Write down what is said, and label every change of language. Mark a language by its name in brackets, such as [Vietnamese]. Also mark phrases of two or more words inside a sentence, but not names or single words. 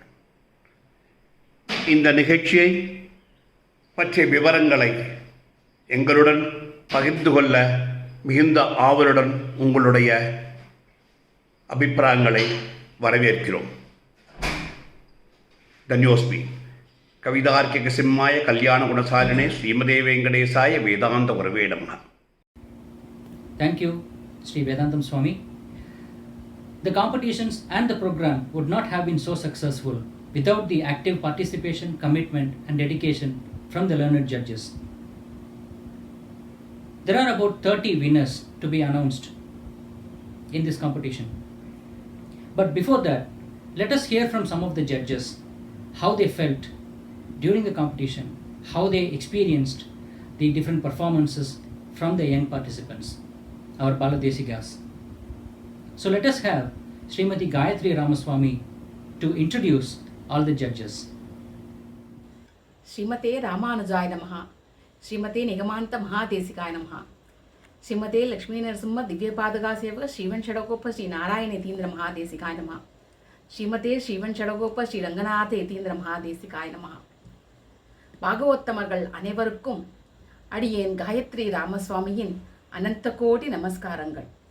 [Tamil] இந்த நிகழ்ச்சியை பற்றிய விவரங்களை எங்களுடன் பகிர்ந்து கொள்ள மிகுந்த ஆவலுடன் உங்களுடைய அபிப்பிராயங்களை வரவேற்கிறோம். [Sanskrit] தன்யோஸ்மி. कवितार्किक सिंहाय कल्याण गुणशालिने श्रीमते वेङ्कटेशाय वेदान्त गुरवे नमः. [English] Thank you, Sri Vedantam Swami. The competitions and the program would not have been so successful without the active participation, commitment and dedication from the learned judges. There are about 30 winners to be announced in this competition. But before that, let us hear from some of the judges how they felt during the competition, how they experienced the different performances from the young participants, our Baladesigas. So let us have Srimati Gayatri Ramaswamy to introduce all the judges. [Sanskrit] श्रीमते रामानुजाय नमः। श्रीमते निगमान्त महादेशिकाय नमः. श्रीमते लक्ष्मी नृसिंह दिव्यपादुका सेवक श्रीवण् शठकोप श्री नारायण यतीन्द्र महादेशिकाय नमः. श्रीमते श्रीवण् शठकोप श्री रङ्गनाथ यतीन्द्र महादेशिकाय नमः. [Tamil] பாகவத்தமர்கள் அனைவருக்கும் அடியேன் காயத்ரி ராமசுவாமியின் அனந்த கோடி நமஸ்காரங்கள்.